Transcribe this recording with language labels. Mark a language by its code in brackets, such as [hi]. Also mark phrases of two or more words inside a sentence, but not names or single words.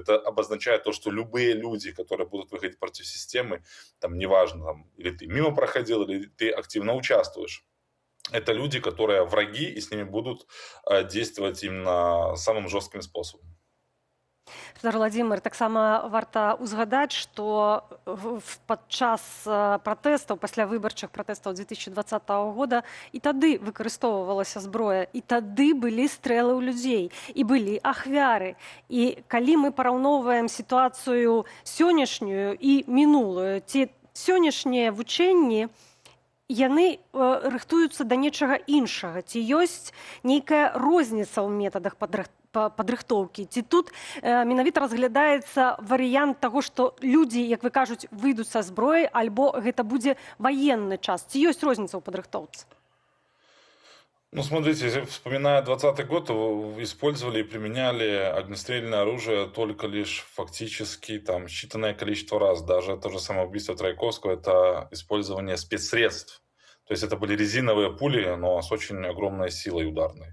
[ru] Это обозначает то, что любые люди, которые будут выходить против системы, там неважно, там, или ты мимо проходил, или ты активно участвуешь. Это люди, которые враги, и с ними будут действовать именно самым жестким способом. Владимир, [be] таксама варта ўзгадаць, што падчас пратэстаў, пасля выбарчых пратэстаў 2020 года і тады выкарыстоўвалася зброя, і тады былі стрэлы ў людзей, і былі ахвяры. І калі мы параўноўваем сітуацыю сённяшнюю і мінулую, ці сённяшнія вучэнні, яны рыхтуюцца да нечага іншага. Ці ёсць нейкая розніца ў метадах падрыхтоўкі? Ці тут менавіта разглядаецца варыянт таго, што людзі, як вы кажуць, выйдуць са зброяй, альбо гэта будзе ваенны час? Ці ёсць розніца ў падрыхтоўцы? [ru] Ну, смотрите, вспоминая 2020 год, использовали и применяли огнестрельное оружие только лишь фактически там считанное количество раз. Даже то же самое убийство Трайковского – это использование спецсредств. То есть это были резиновые пули, но с очень огромной силой ударной.